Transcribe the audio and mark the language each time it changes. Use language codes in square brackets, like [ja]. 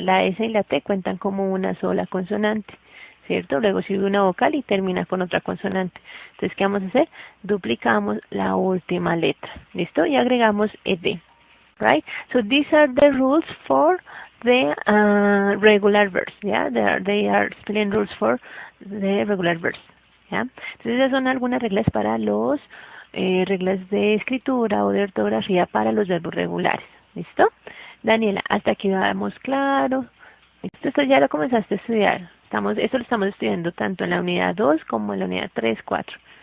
[es] La S y la T cuentan como una sola consonante, ¿cierto? Luego sigue una vocal y termina con otra consonante. Entonces, ¿qué vamos a hacer? Duplicamos la última letra, ¿listo? Y agregamos ed, right? [en] So these are the rules for the regular verbs, yeah? They are spelling rules for the regular verbs, yeah? [es] Entonces, esas son algunas reglas para los reglas de escritura o de ortografía para los verbos regulares, ¿listo? Daniela, hasta aquí vamos claro. Esto ya lo comenzaste a estudiar. Esto lo estamos estudiando tanto en la unidad 2 como en la unidad 3, 4.